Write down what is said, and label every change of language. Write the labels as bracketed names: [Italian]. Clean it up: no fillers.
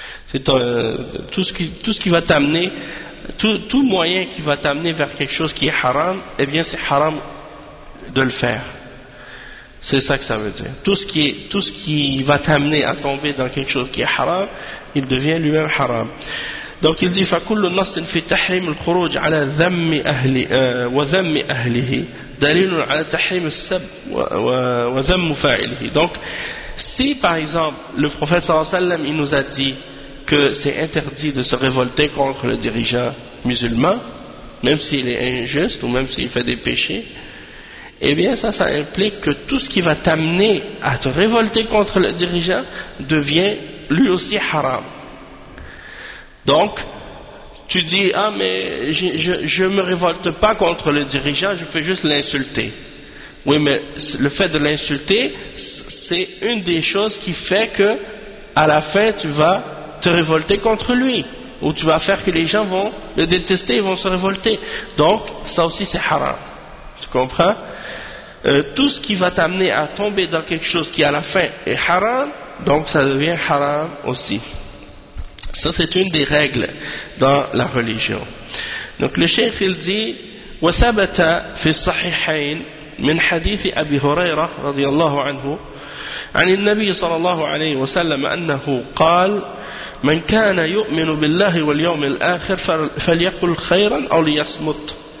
[French] C'est tout ce qui va t'amener, tout moyen qui va t'amener vers quelque chose qui est haram, eh bien c'est haram de le faire. C'est ça que ça veut dire. Tout ce qui va t'amener à tomber dans quelque chose qui est haram, il devient lui-même haram. Donc il dit [Arabic] فكل نص في تحريم الخروج على ذم اهلي وذم اهله دليل على تحريم السب وذم فاعله. [French] Donc si par exemple le prophète sallallahu alayhi wa sallam il nous a dit que c'est interdit de se révolter contre le dirigeant musulman, même s'il est injuste ou même s'il fait des péchés, eh bien ça implique que tout ce qui va t'amener à te révolter contre le dirigeant devient lui aussi haram. Donc, tu dis, ah mais je me révolte pas contre le dirigeant, je fais juste l'insulter. Oui, mais le fait de l'insulter, c'est une des choses qui fait que à la fin, tu vas te révolter contre lui, ou tu vas faire que les gens vont le détester, ils vont se révolter. Donc, ça aussi c'est haram. Tu comprends ? Tout ce qui va t'amener à tomber dans quelque chose qui à la fin est haram, donc ça devient haram aussi. Ça c'est une des règles dans la religion. Donc le cheikh il dit [Arabic] وَثَبَتَ فِي الصَّحِحَيْنِ مِنْ حَدِيثِ أَبِي هُرَيْرَةَ رَضِيَ اللَّهُ عَنْهُ عن النبي صلى الله عليه وسلم أنه قال من كان يؤمن بالله واليوم الآخر فليقل خيرا أو ليصمت.